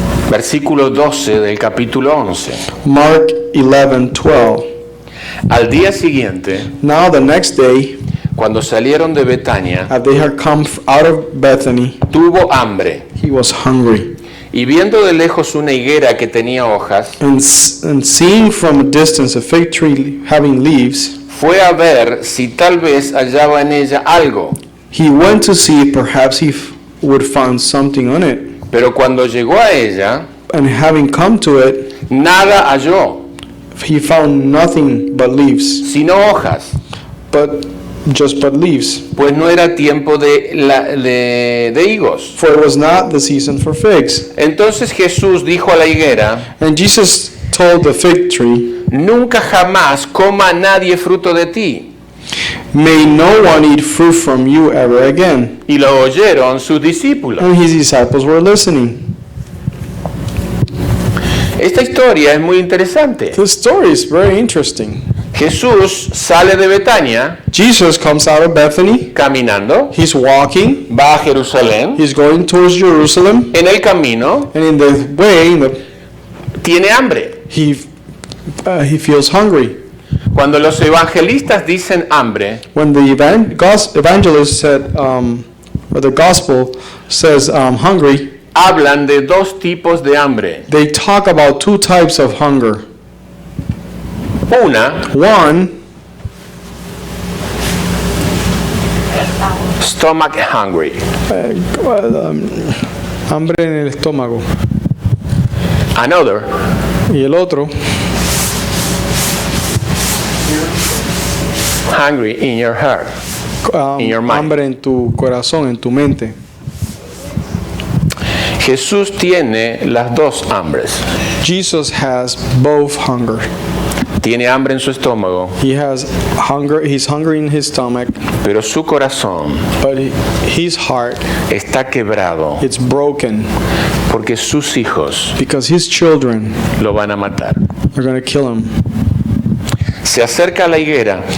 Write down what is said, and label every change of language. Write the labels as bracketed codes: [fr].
[es] Versículo 12 del capítulo 11. [en] Mark 11:12. [es] Al día siguiente, [en] Now the next day, [es] cuando salieron de Betania, [en] as they had come out of Bethany, [es] tuvo hambre. [en] he was hungry. [es] Y viendo de lejos una higuera que tenía hojas, [en] And seeing from a distance a fig tree having leaves, [es] fue a ver si tal vez hallaba en ella algo. [en] he went to see if perhaps he would find something on it. [es] Pero cuando llegó a ella, [en] And having come to it, [es] nada halló, [en] he found nothing but leaves, [es] sino hojas, [en] but leaves. [es] pues no era tiempo de higos. [en] For it was not the season for figs. [es] Entonces Jesús dijo a la higuera, [en] And Jesus told the fig tree, [es] nunca jamás coma nadie fruto de ti. [en] may no one eat fruit from you ever again. [es] Y lo oyeron sus discípulos. [en] And his disciples were listening. [es] Esta historia es muy interesante. [en] The story is very interesting. [es] Jesús sale de Betania [en] Jesus comes out of Bethany. [es] caminando, [en] He's walking. [es] va a Jerusalén, [en] He's going towards Jerusalem. [es] en el camino [en] And in the way, [es] tiene hambre. [en] he feels hungry. [es] Cuando los evangelistas dicen hambre, [en] When the evangelist said, or the gospel says hungry, [es] hablan de dos tipos de hambre. [en] they talk about two types of hunger. [es] Una, [en] One, stomach hungry. [es] hambre en el estómago. [en] Another, [es] Y el otro, [en] hungry in your heart. In your mind. [es] hambre en tu corazón, en tu mente. Jesús tiene las dos hambres. [en] Jesus has both hunger. [es] Tiene hambre en su estómago, [en] He has hunger. He's hungry in his stomach, [es] pero su corazón [en] but his heart, [es] está quebrado [en] it's broken [es] porque sus hijos [en] because his children [es] lo van a matar. [en] are going to kill him. [es] Se acerca a la higuera